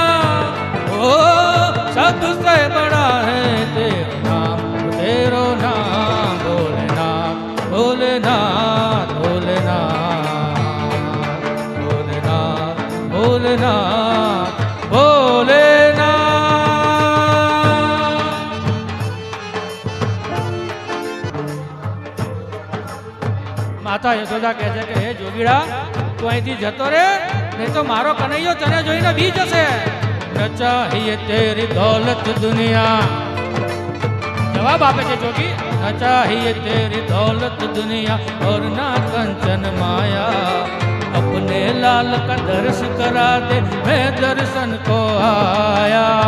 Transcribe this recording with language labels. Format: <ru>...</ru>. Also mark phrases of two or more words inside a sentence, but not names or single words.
<hi>ओ सबसे बड़ा है तेरा नाम, तेरो नाम भोलेनाथ भोलेनाथ भोलेनाथ भोलेनाथ भोलेनाथ भोलेनाथ.</hi> <gu>માતા યશોદા કહે છે કે હે જોગીડા, તું અહીંથી જતો રે, નહીં તો મારો કનૈયો તને જોઈને બી જશે.</gu> <hi>न चाहिए तेरी दौलत दुनिया.</hi> <gu>જવાબ આપે છે જોગી,</gu> <hi>न चाहिए तेरी दौलत दुनिया और ना कंचन माया, अपने लाल का दर्श करा दे, मैं दर्शन को आया.</hi>